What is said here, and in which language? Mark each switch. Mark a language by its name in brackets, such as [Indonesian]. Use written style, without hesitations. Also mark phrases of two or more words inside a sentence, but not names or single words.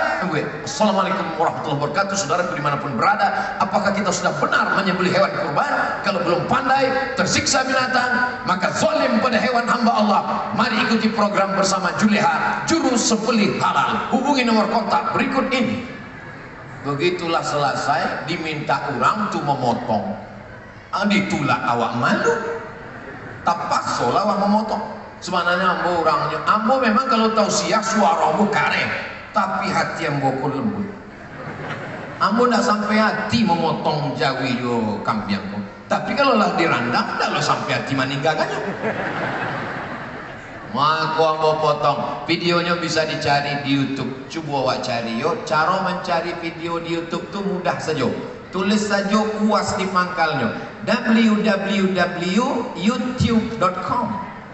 [Arabic] Assalamualaikum warahmatullahi wabarakatuh. [Indonesian] Saudara dimanapun berada, apakah kita sudah benar menyembelih hewan kurban? Kalau belum pandai, tersiksa binatang, maka zalim pada hewan hamba Allah. Mari ikuti program bersama Juleha, juru sembelih halal. Hubungi nomor kontak berikut ini. Begitulah selesai, diminta orang tu memotong. [Minangkabau] Ditulak awak malu. Tapak solah awak memotong. Sebenarnya ambo orangnya, ambo memang kalau tausiah suara ambo kare, tapi hati ambo pun lembut. Ambo tidak sampai hati memotong Jawi yo kambing ambo. Tapi kalau lah dirandang, tidak lo sampai hati meninggalkannya. Maka ambo potong. [Indonesian] Videonya bisa dicari di YouTube. [Minangkabau] Coba awak cari yo. [Indonesian] Cara mencari video di YouTube tuh mudah saja. Tulis saja UAS di pangkalnya, www.youtube.com.